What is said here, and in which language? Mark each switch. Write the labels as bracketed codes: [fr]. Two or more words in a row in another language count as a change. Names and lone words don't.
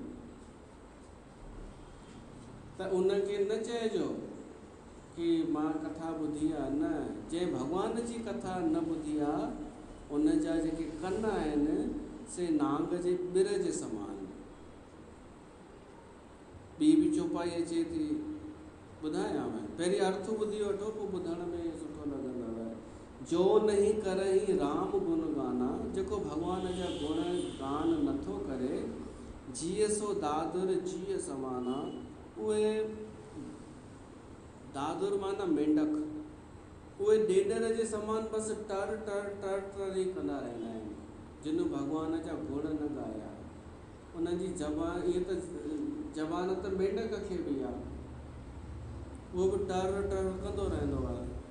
[sd] त उनखे न चइजो कि मां कथा ॿुधी आहे, न, जंहिं भॻवान जी कथा न ॿुधी आहे उन जा जेके कन आहिनि से नांग जे ॿिर जे समान। ॿी बि चौपाई अचे थी, ॿुधायांव, पहिरीं अर्थ ॿुधी वठो, पोइ ॿुधण में सुठो लॻंदव। [awa] जो नहीं करही राम गुण गाना, [sd] जेको भॻवान जा गुण गान नथो करे, [awa] जीअ सो दादुर जीअ समाना, [sd] उहे दादुर माना मेंढक, उहे ॾेडर जे समान बसि टर टर टर टर ई कंदा रहंदा आहिनि, जिन भॻवान जा गुण न ॻाया। उन्हनि जी ज़बान, ईअं त ज़बान त मेंढक खे बि आहे, उहो बि टर टर कंदो रहंदो आहे।